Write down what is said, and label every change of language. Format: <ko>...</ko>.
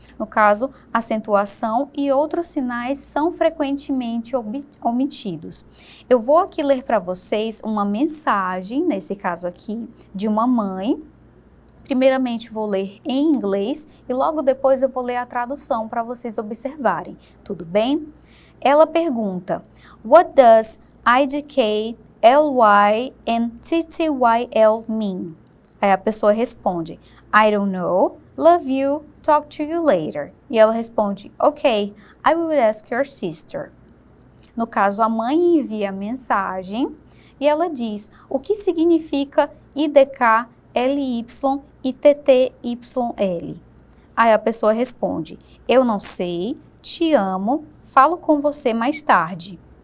<pt>No caso, acentuação e outros sinais são frequentemente omitidos. Eu vou aqui ler para vocês uma mensagem, nesse caso aqui, de uma mãe. Primeiramente vou ler em inglês e logo depois eu vou ler a tradução para vocês observarem, tudo bem? Ela pergunta,</pt> <en>What does IDK, LY and TTYL mean?</en> <pt>Aí a pessoa responde,</pt> <en>I don't know, love you, talk to you later.</en> <pt>E ela responde,</pt> <en>Ok, I will ask your sister.</en> <pt>No caso, a mãe envia a mensagem e ela diz, o que significa IDK, LY e TTYL. Aí a pessoa responde, eu não sei, te amo, falo com você mais tarde.</pt>